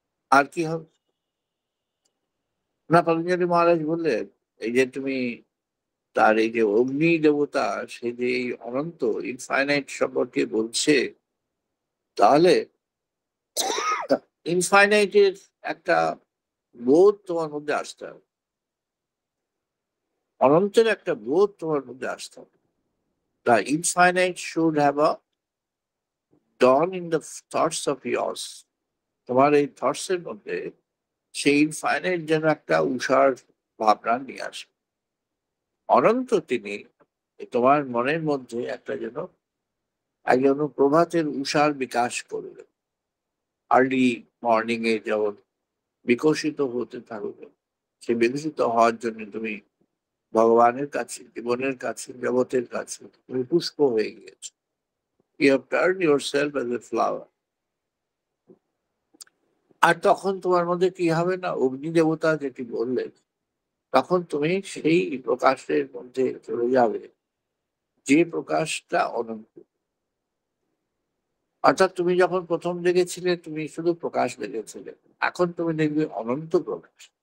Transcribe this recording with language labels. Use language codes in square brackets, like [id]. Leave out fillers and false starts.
[bn] আর কি হবে না, পতঞ্জলি মহারাজ বললেন এই যে তুমি তার এই যে অগ্নি দেবতা, সে যে এই অনন্ত ইনফাইনাইট সম্পর্কে বলছে, তাহলে ইনফাইনাইটের একটা বোধ তোমার মধ্যে আসতে হবে, অনন্তের একটা বোধ তোমার মধ্যে আসতে হবে। [en] The infinite should have a dawn in the thoughts of yours. [bn] তোমার এই থটস এর মধ্যে সেই ইনফাইনাইট যেন একটা উষার ভাবনা নিয়ে আসে। অনন্ত তিনি তোমার মনের মধ্যে একটা যেন একজন প্রভাতের উষার বিকাশ করবে। আর্লি মর্নিং এ যেমন বিকশিত হতে থাকবে, সে বিকশিত হওয়ার জন্য তুমি ভগবানের কাছে, জীবনের কাছে, জগতের কাছে তুমি পুষ্প হয়ে গিয়েছো। [en] You have turned yourself as a flower. [bn] আর তখন তোমার মধ্যে কি হবে না, অগ্নি দেবতা যেটি বললেন, তখন তুমি সেই প্রকাশের মধ্যে চলে যাবে যে প্রকাশটা অনন্ত। অর্থাৎ তুমি যখন প্রথম দেখেছিলে তুমি শুধু প্রকাশ দেখেছিলে, এখন তুমি দেখবে অনন্ত প্রকাশ।